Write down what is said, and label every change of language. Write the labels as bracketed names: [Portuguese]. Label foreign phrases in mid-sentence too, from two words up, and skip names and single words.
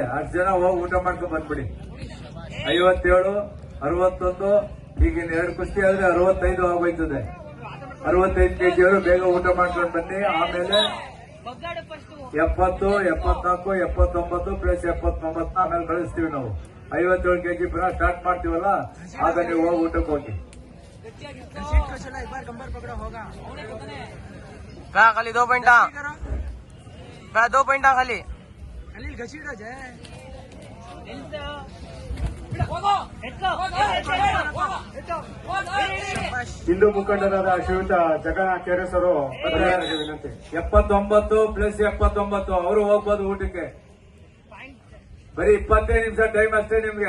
[Kannada] 10 ಜನ ಹೋಗಿ ಊಟ ಮಾಡ್ಕೊಂಡ್ ಬಂದ್ಬಿಡಿ. 57 61 ಈಗಿನ 2 ಕುಸ್ತಿ ಆದ್ರೆ 65 ಆಗೋಯ್ತದೆ. 65 ಕೆಜಿ ಅವರು ಬೇಗ ಊಟ ಮಾಡ್ಕೊಂಡು ಬನ್ನಿ. ಆಮೇಲೆ 70 74 79 ಪ್ಲಸ್ 79 ಆಮೇಲೆ ಕಳಿಸ್ತೀವಿ ನಾವು. 57 ಕೆಜಿ ಪುನಃ ಸ್ಟಾರ್ಟ್ ಮಾಡ್ತೀವಲ್ಲ, ಆಗ ನೀವು ಹೋಗಿ ಊಟಕ್ಕೆ ಹೋಗಿ. [Hindi] खाली 2 पॉइंट 2 पॉइंट खाली घसीटो जय [Kannada] ಹಿಂದೂ ಮುಖಂಡರಾದ ಶ್ರೀಯುತ ಜಗನ್ನಾಥ್ ಕೆರೆಸ್ ಅವರು ವಿನಂತಿ. 79 ಪ್ಲಸ್ 79 ಅವರು ಹೋಗ್ಬೋದು ಊಟಕ್ಕೆ. ಬರೀ 25 ನಿಮಿಷ ಟೈಮ್ ಅಷ್ಟೇ ನಿಮ್ಗೆ.